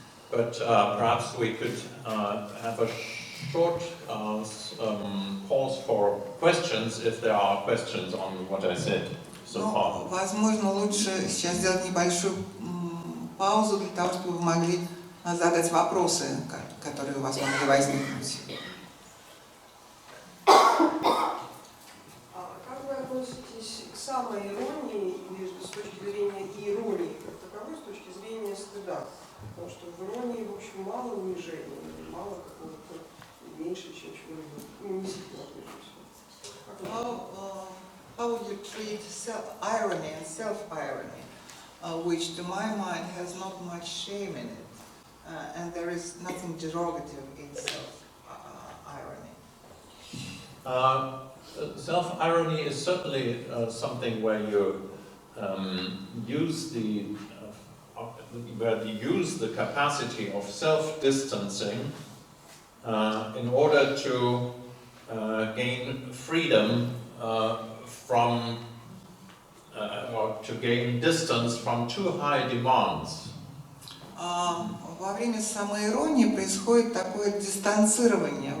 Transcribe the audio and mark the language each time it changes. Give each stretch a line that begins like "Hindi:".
English: But perhaps we could have a short pause for questions, if there are questions on what I said so far.
Russian: Возможно, лучше сейчас сделать небольшую паузу для того, чтобы вы могли задать вопросы, которые у вас могли возникнуть. Как вы относитесь к самоиронии с точки зрения иронии как таковой, с точки зрения стыда? Потому что в иронии, в общем, мало унижения, мало какого-то меньше, чем чего-либо унизительного.
English: How would you treat irony and self-irony, which to my mind has not much shame in it, and there is nothing derogative in self-irony? Self-irony is certainly something where you use the capacity of self-distancing in order to gain freedom from or to gain distance from too high demands.
Russian: Во время самоиронии происходит такое дистанцирование.